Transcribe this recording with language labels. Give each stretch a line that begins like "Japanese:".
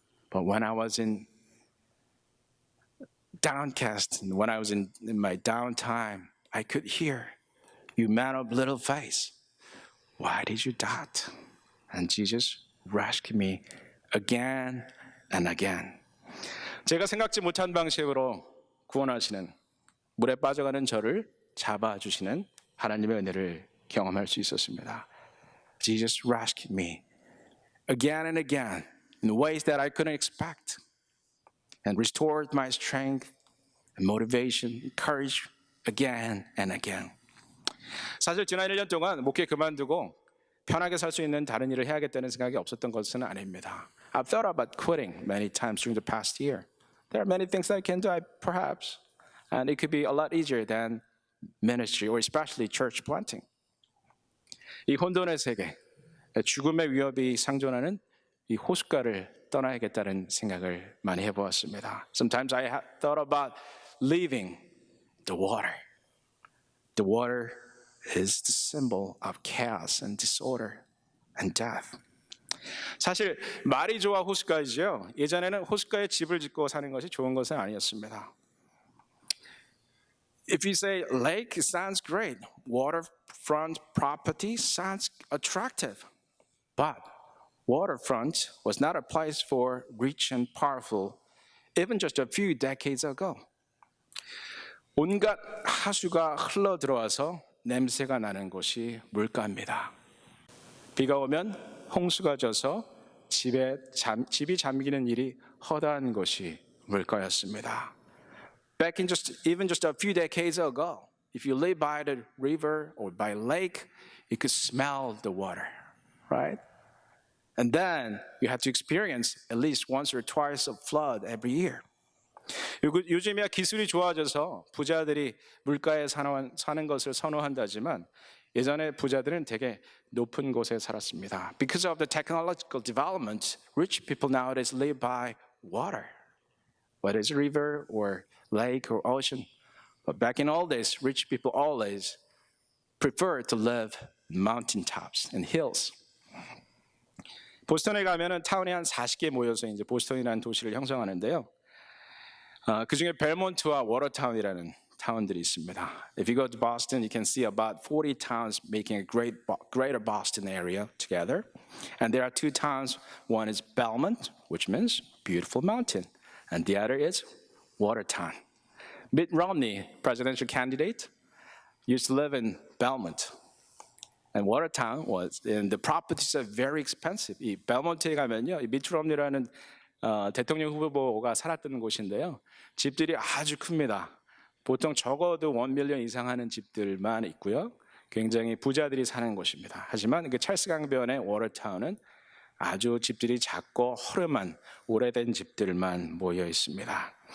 English: But when I was in downcast, when I was in my downtime, I could hear, you man of little faith, why did you doubt? And Jesus rescued me again and again.
Korean: 제가 생각지 못한 방식으로 구원하시는 물에 빠져가는 저를 잡아주시는 하나님의 은혜를 경험할 수 있었습니다.
English: Jesus rescued me again and again in ways that I couldn't expect and restored my strength and motivation, courage again and again.
Korean: 사실 지난 1년 동안 목회 그만두고 편하게 살 수 있는 다른 일을 해야겠다는 생각이 없었던 것은 아닙니다.
English: I've thought about quitting many times during the past year. There are many things I can do, perhaps, and it could be a lot easier than ministry or especially church planting.
Korean: 이 혼돈의 세계, 죽음의 위협이 상존하는 이 호숫가를 떠나야겠다는 생각을 많이 해보았습니다.
English: Sometimes I have thought about leaving the water. The water is the symbol of chaos and disorder and death.
Korean: 사실 말이 좋아 호숫가이죠. 예전에는 호숫가에 집을 짓고 사는 것이 좋은 것은 아니었습니다.
English: If you say lake, it sounds great. Waterfront property sounds attractive. But waterfront was not a place for rich and powerful, even just a few decades ago.
Korean: 온갖 하수가 흘러 들어와서 냄새가 나는 곳이 물가입니다. 비가 오면 홍수가 져서 집이 잠기는 일이 허다한 것이 물가였습니다.
English: Back in even just a few decades ago, if you live by the river or by lake, you could smell the water, right? And then you had to experience at least once or twice of flood every year.
Korean: 요즘이야 기술이 좋아져서 부자들이 물가에 사는 것을 선호한다지만 예전에 부자들은 되게 높은 곳에 살았습니다.
English: Because of the technological development, rich people nowadays live by water, whether it's a river or lake or ocean. But back in old days, rich people always preferred to live mountaintops and hills.
Korean: 보스턴에 가면은 타운이 한 40개 모여서 이제 보스턴이라는 도시를 형성하는데요. 그 중에 벨몬트와 워터타운이라는 타운들이 있습니다.
English: If you go to Boston, you can see about 40 towns making a greater Boston area together. And there are two towns. One is Belmont, which means beautiful mountain, and the other is Watertown. Mitt Romney, presidential candidate, used to live in Belmont. And Watertown and the properties are very expensive.
Korean: 이 벨몬트에 가면요, 이 미트 롬니라는 대통령 후보가 살았던 곳인데요. 집들이 아주 큽니다. 보통 적어도 1 밀리언 이상 하는 집들만 있고요. 굉장히 부자들이 사는 곳입니다. 하지만 그 찰스 강변의 워터타운은 아주 집들이 작고 허름한 오래된 집들만 모여 있습니다.